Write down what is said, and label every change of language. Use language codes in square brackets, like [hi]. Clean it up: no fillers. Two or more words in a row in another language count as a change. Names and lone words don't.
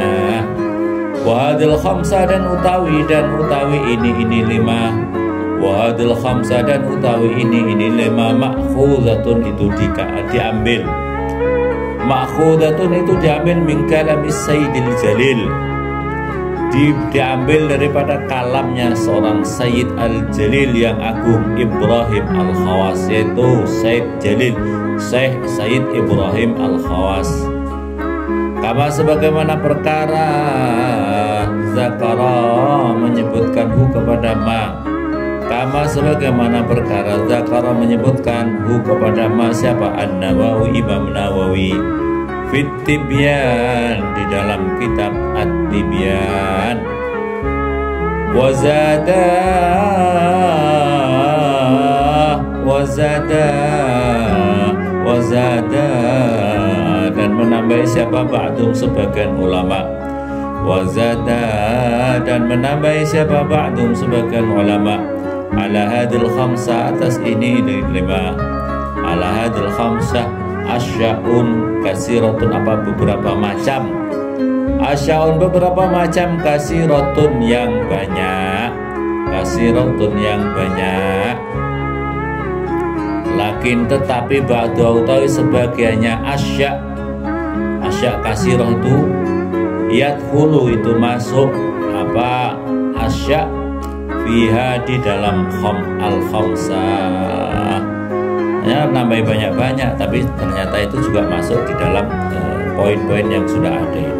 [ar] وهذه الخمسة, [id] dan utawi ini 5. [ar] وهذه الخمسة, [id] dan utawi ini 5. Makhuzatun, itu diambil. Makhuzatun, itu diambil [ar] من كلام السيد الجليل, [id] diambil daripada kalamnya seorang Sayyid Al-Jalil yang agung, Ibrahim Al-Khawas, yaitu Sayyid Jalil Sayyid Ibrahim Al-Khawas. Kama sebagaimana perkara zakara menyebutkan hu kepada ma, kama sebagaimana perkara zakara menyebutkan hu kepada ma siapa? An-Nawawi, Imam Nawawi, Fit Tibyan, di dalam kitab At-Tibyan. Wazada, dan menambah siapa? Ba'dum, sebagian ulama. Wazada, dan menambah siapa? Ba'dum, sebagian ulama. [ar] على هذه الخمسة, [id] atas ini 5. [ar] على هذه الخمسة أشياء كثيرة, [id] apa? Beberapa macam. Asyaun, beberapa macam. Kasiratun, yang banyak. Kasiratun, yang banyak. Lakin, tetapi ba'du utawi sebagiannya [ar] أشياء كثيرة [id] itu yadkhulu, itu masuk apa? [ar] أشياء فيها, [id] di dalam al-khamsah. Ya, namanya banyak-banyak, tapi ternyata itu juga masuk di dalam poin-poin yang sudah ada ini.